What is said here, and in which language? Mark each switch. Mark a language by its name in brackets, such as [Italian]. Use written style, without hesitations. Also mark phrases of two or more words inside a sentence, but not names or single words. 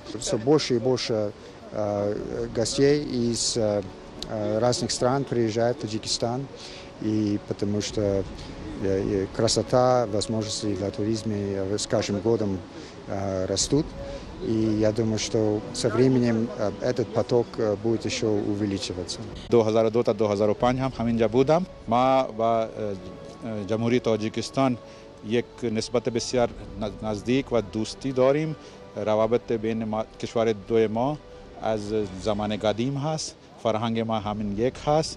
[Russian] Все больше и больше гостей из разных стран приезжают в Таджикистан, и потому что красота, возможности для туризма с каждым годом растут. И я думаю, что со временем этот поток будет еще увеличиваться. [Persian] 2002 تا 2005 هم همینجا بودم. ما با جمهوری تاجیکستان یک نسبت بسیار نزدیک و دوستی داریم. روابط بین کشور دو ما از زمان قدیم هست. فرهنگ ما همین یک هست.